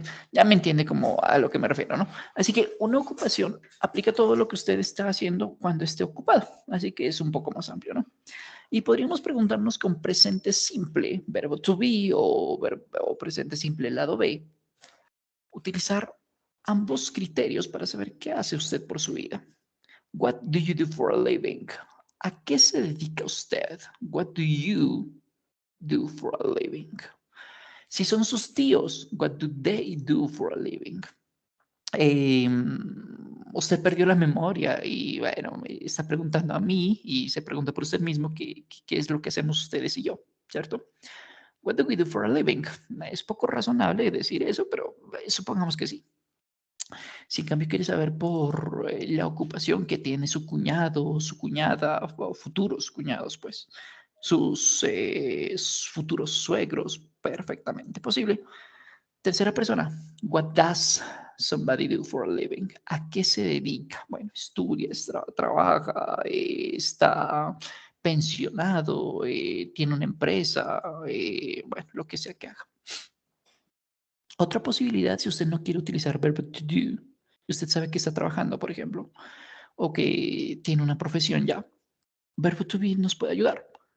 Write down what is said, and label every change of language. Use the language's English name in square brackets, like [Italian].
[Spanish] Ya me entiende como a lo que me refiero, ¿no? Así que una ocupación aplica todo lo que usted está haciendo cuando esté ocupado. Así que es un poco más amplio, ¿no? Y podríamos preguntarnos con presente simple, verbo to be o presente simple lado B, utilizar ambos criterios para saber qué hace usted por su vida. [English] What do you do for a living? [Spanish] ¿A qué se dedica usted? [English] What do you do for a living? [Spanish] Si son sus tíos, [English] what do they do for a living? [Spanish] eh, Usted perdió la memoria y bueno, me está preguntando a mí y se pregunta por usted mismo qué es lo que hacemos ustedes y yo, ¿cierto? [English] What do we do for a living? [Spanish] Es poco razonable decir eso, pero supongamos que sí. Si en cambio quiere saber por la ocupación que tiene su cuñado, su cuñada, o futuros cuñados, pues, sus futuros suegros, perfectamente posible. Tercera persona, [English] what does somebody do for a living? [Spanish] ¿A qué se dedica? Bueno, estudia, trabaja, está pensionado, tiene una empresa, bueno, lo que sea que haga. Otra posibilidad, si usted no quiere utilizar verbo to do, y usted sabe que está trabajando, por ejemplo, o que tiene una profesión ya, verbo to be nos puede ayudar.